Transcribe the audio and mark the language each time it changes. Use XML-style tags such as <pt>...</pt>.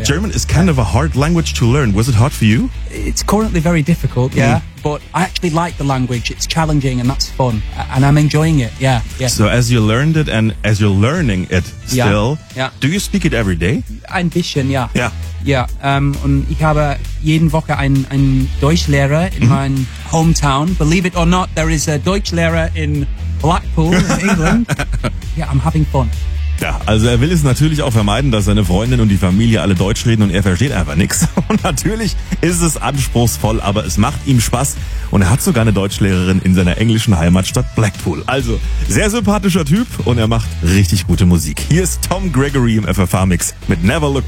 <en>German is kind of a hard language to learn. Was it hard for you? It's currently very difficult, yeah. Mm. But I actually like the language. It's challenging and that's fun. And I'm enjoying it, yeah. Yeah. So as you learned it and as you're learning it still, do you speak it every day?</en> <de>Ein bisschen, yeah.</de> <en>Yeah. Yeah.</en> <de>Und ich habe jeden Woche ein Deutschlehrer in mein</de> <en>hometown. Believe it or not, there is a Deutschlehrer in Blackpool, in England. Yeah, I'm having fun.</en> <de>Ja, also er will es natürlich auch vermeiden, dass seine Freundin und die Familie alle Deutsch reden und er versteht einfach nichts. Und natürlich ist es anspruchsvoll, aber es macht ihm Spaß und er hat sogar eine Deutschlehrerin in seiner englischen Heimatstadt Blackpool. Also, sehr sympathischer Typ und er macht richtig gute Musik. Hier ist Tom Gregory im FFH-Mix mit Never Look Back.</de>